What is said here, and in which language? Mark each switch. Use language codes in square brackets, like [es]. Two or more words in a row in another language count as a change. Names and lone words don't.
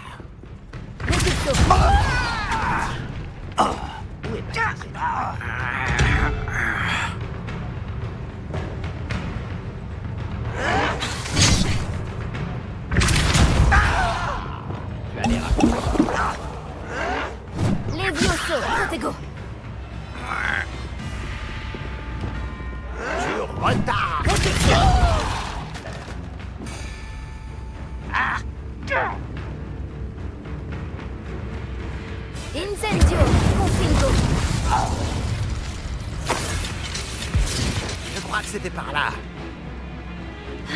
[fr] Où est ta Levioso. Protego. Tu retardes. Incendio. Confringo. Je crois que c'était par là.